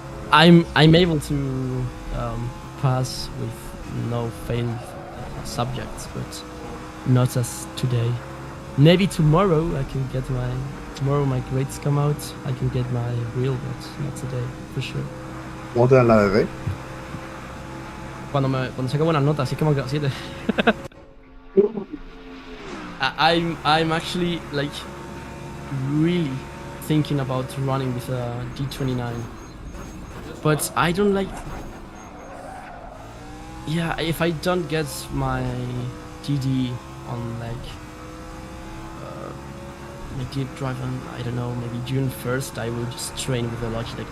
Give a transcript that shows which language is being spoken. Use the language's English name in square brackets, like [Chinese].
[English] I'm able to pass with no failed subjects, but not as today. Maybe tomorrow I can get my. Tomorrow my grades come out. I can get my wheel, but not today, for sure. [Spanish] ¿Cómo te dan la DD? Cuando saco buenas notas, sí que me han quedado 7. [English] I'm actually like really thinking about running with a D29, but I don't like. Yeah, if I don't get my GD on like my deep drive on, I don't know, maybe June 1st, I will just train with the Logitech.